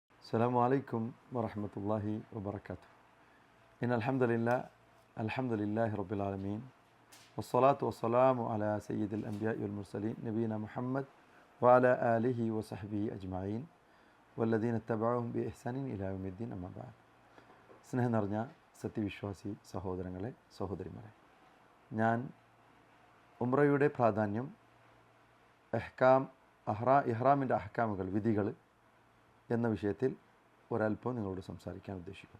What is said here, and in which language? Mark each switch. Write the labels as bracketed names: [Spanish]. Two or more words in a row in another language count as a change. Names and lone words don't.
[Arabic] السلام عليكم ورحمة الله وبركاته. إن الحمد لله رب العالمين والصلاة والسلام على سيد الأنبياء والمرسلين نبينا محمد وعلى آله وصحبه أجمعين والذين اتبعوهم بإحسان إلى يوم الدين أما بعد. [Malayalam] സ്നേഹം നിറഞ്ഞ സത്യവിശ്വാസി സഹോദരങ്ങളെ സഹോദരിമാരെ, ഞാൻ ഉംറയുടെ പ്രാധാന്യം, ഇഹ്റാമിൻ്റെ അഹ്കാമുകൾ, വിധികൾ എന്ന വിഷയത്തിൽ ഒരല്പം നിങ്ങളോട് സംസാരിക്കാൻ ഉദ്ദേശിക്കുന്നു.